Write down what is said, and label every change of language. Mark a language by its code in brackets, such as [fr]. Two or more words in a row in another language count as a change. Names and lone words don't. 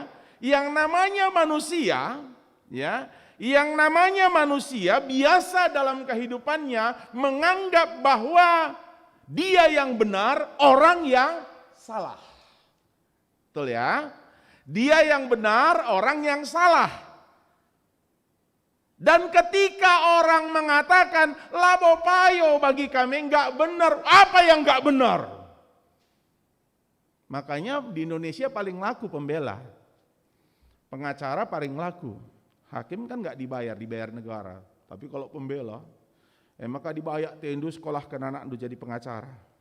[id] Yang namanya manusia, ya, yang namanya manusia biasa dalam kehidupannya menganggap bahwa dia yang benar, orang yang salah. Betul ya? Dia yang benar, orang yang salah. Dan ketika orang mengatakan, [btx] labo payo [id] bagi kami enggak benar, apa yang enggak benar? Makanya di Indonesia paling laku pembela. Pengacara paling laku. Hakim kan enggak dibayar negara. Tapi kalau pembela, maka dibayar tendu sekolah ke anak untuk jadi pengacara.